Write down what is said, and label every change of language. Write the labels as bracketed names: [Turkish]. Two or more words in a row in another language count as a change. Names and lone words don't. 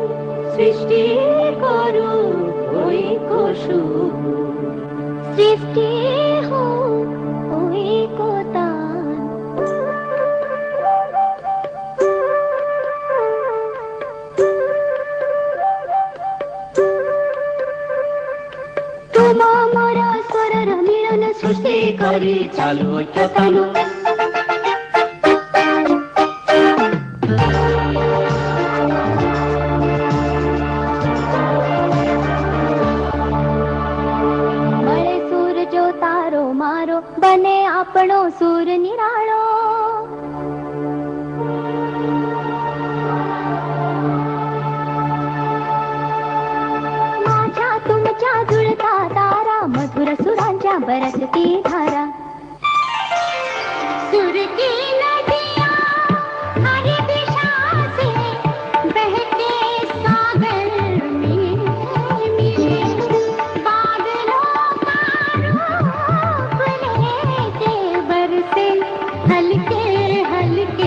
[Assamese] সৃষ্টি করু কই সুর সৃষ্টি হো ওই কোতান। তোমা মোরা স্বরর মিলন সৃষ্টি করি চালু চালু। [Gujarati] મળે સુર જો તારો મારો બને આપણો સુર નિરાળો। [Marathi] माझ्या तुमच्या जुळता तारा मधुर सुरांच्या बरसती धारा। [Hindi] सुर की नदियाँ हर दिशा से बहते सागर में मिले, बादलों का रूप लेके बरसे हल्के हल्के।